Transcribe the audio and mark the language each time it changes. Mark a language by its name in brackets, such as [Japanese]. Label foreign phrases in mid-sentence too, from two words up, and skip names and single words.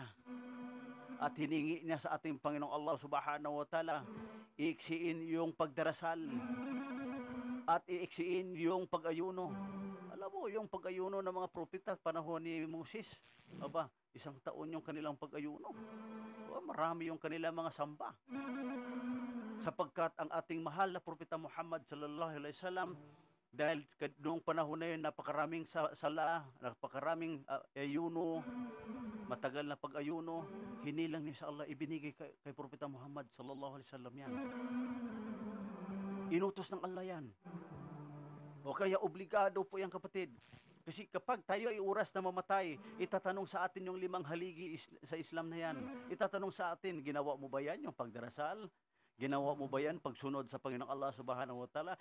[Filipino] At hiningi niya sa ating Panginoong Allah [Arabic] سبحانه وتعالى, [Filipino] iiksiin yung pagdarasal at iiksiin yung pag-ayuno. Alam mo, yung pag-ayuno ng mga propeta panahon ni Moses, isang taon yung kanilang pag-ayuno. Marami yung kanilang mga samba. Sapagkat ang ating mahal na Propeta Muhammad [Arabic] صلى الله عليه وسلم, [Filipino] dahil noong panahon na yun, napakaraming sala, napakaraming ayuno, matagal na pag-ayuno, hinilang niya sa Allah, ibinigay kay Propeta Muhammad [Arabic] صلى الله عليه وسلم [Filipino] yan. Inutos ng Allah yan. O kaya obligado po yan, kapatid. Kasi kapag tayo ay oras na mamatay, itatanong sa atin yung 5 haligi sa Islam na yan. Itatanong sa atin, ginawa mo ba yan yung pagdarasal? Ginawa mo ba yan pagsunod sa Panginoong Allah [Arabic] سبحانه وتعالى?